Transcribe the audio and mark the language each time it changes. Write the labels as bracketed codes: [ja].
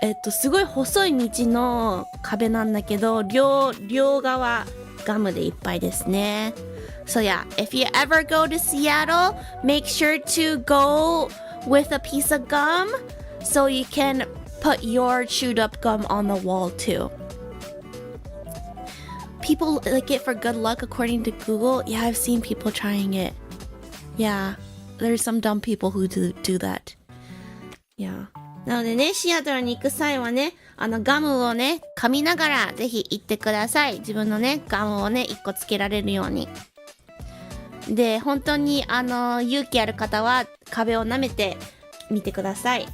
[ja] すごい細い道の壁なんだけど、両側ガムでいっぱいですね。 [en] So yeah, if you ever go to Seattle, make sure to go with a piece of gum so you can put your chewed up gum on the wall too. People like it for good luck according to Google. Yeah, I've seen people trying it. Yeah, there's some dumb people who do that. Yeah. [ja] なのでね、シアトルに行く際はね、ガムをね、噛みながらぜひ行ってください。自分のね、ガムをね、1個つけられるように。で、本当に勇気ある方は壁を舐めてみてください。